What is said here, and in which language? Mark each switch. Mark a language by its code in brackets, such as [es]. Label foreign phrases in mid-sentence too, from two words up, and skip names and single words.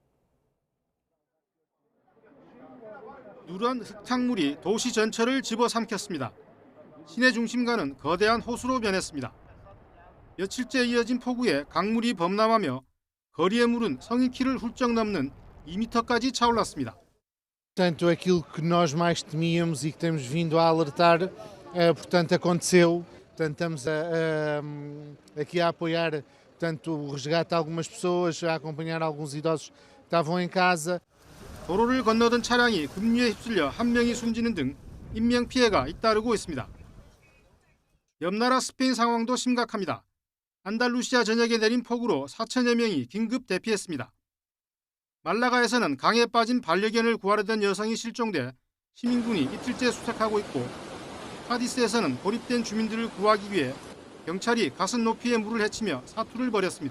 [ko] 누런 흙탕물이 도시 전체를 집어삼켰습니다. 시내 중심가는 거대한 호수로 변했습니다. 며칠째 이어진 폭우에 강물이 범람하며 거리의 물은 성인키를 훌쩍 넘는 2m까지 차올랐습니다. [pt] Portanto, aquilo que nós mais temíamos e que temos vindo a alertar, portanto, aconteceu. Portanto, estamos aqui a apoiar portanto, o resgate de algumas pessoas, a acompanhar alguns idosos que estavam em casa. [ko] 도로를 건너던 차량이 급류에 휩쓸려 한 명이 숨지는 등 인명 피해가 잇따르고 있습니다. 옆나라 스페인 상황도 심각합니다. 안달루시아 전역에 내린 폭우로 4천여 명이 긴급 대피했습니다. 말라가에서는 강에 빠진 반려견을 구하려던 여성이 실종돼 시민군이 이틀째 수색하고 있고 카디스에서는 고립된 주민들을 구하기 위해 경찰이 가슴 높이의 물을 헤치며 사투를 벌였습니다.